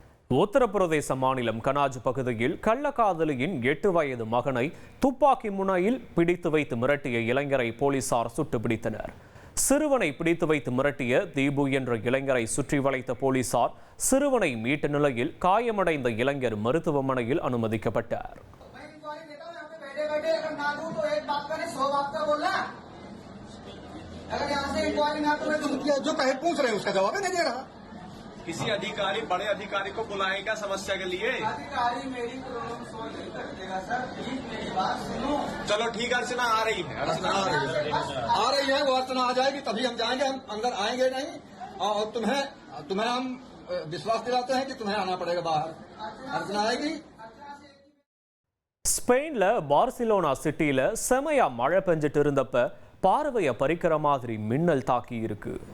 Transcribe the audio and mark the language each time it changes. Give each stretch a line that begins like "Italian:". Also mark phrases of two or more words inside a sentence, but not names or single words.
Tamil: உத்தரப்பிரதேச மாநிலம் கனாஜ் பகுதியில் கள்ளக்காதலியின் 8 வயது மகனை துப்பாக்கி முனையில் பிடித்து வைத்து மிரட்டிய இளைஞரை போலீசார் சுட்டுப்பிடித்தனர். சிறுவனை பிடித்து வைத்து மிரட்டிய தீபு என்ற இளைஞரை சுற்றி வளைத்த போலீசார் சிறுவனை மீட்ட நிலையில் காயமடைந்த இளைஞர் மருத்துவமனையில் அனுமதிக்கப்பட்டார்.
Hindi: किसी अधिकारी बड़े अधिकारी को बुलाएं क्या समस्या के लिए? अधिकारी मेरी
English: problem solve
Hindi: नहीं कर देगा
English: sir, please
Hindi: मेरी बात सुनो. चलो ठीक है, अर्चना आ रही है. आ रही है, वो अर्चना आ जाएगी तभी हम जाएंगे. हम अंदर आएंगे नहीं और तुम्हें हम विश्वास दिलाते हैं कि तुम्हें आना पड़ेगा बाहर. अर्चना आएगी.
Tamil: ஸ்பெயின்ல பார்சிலோனா சிட்டியில செமையா மழை பெஞ்சிட்டு இருந்தப்ப பார்வையை பறிக்கிற மாதிரி மின்னல் தாக்கி இருக்கு.